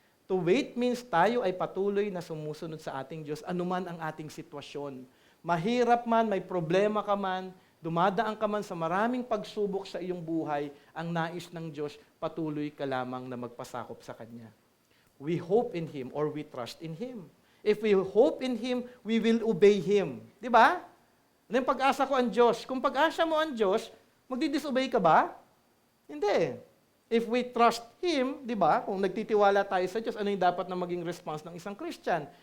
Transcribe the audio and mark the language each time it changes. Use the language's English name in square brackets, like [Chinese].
[English] To wait means [Filipino] tayo ay patuloy na sumusunod sa ating Diyos, anuman ang ating sitwasyon. Mahirap man, may problema ka man, dumadaan ka man sa maraming pagsubok sa iyong buhay, ang nais ng Diyos, patuloy ka lamang na magpasakop sa Kanya. [English] We hope in Him or we trust in Him. If we hope in Him, we will obey Him. [Filipino] Di ba? Ano yung pag-asa ko ang Diyos? Kung pag-asa mo ang Diyos, Magdi-disobey ka ba? Hindi. [English] If we trust Him, [Filipino] di ba, kung nagtitiwala tayo sa Diyos, ano yung dapat na maging response ng isang Christian?